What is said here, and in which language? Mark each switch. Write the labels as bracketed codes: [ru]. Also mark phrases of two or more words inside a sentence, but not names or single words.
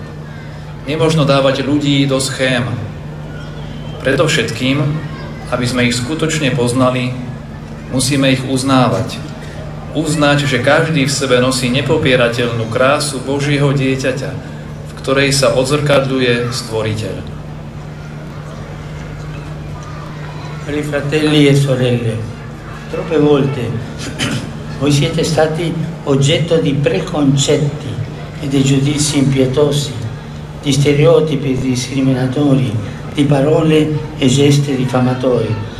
[sk] Nemožno dávať ľudí do schém. Predovšetkým, aby sme ich skutočne poznali, musíme ich uznávať. Uznať, že každý v sebe nosí nepopierateľnú krásu Božieho dieťaťa, v ktorej sa odzrkadľuje Stvoriteľ. [it] Cari fratelli e sorelle, troppe volte voi siete stati oggetto di preconcetti e di giudizi impietosi, di stereotipi discriminatori, di parole e gesti diffamatori.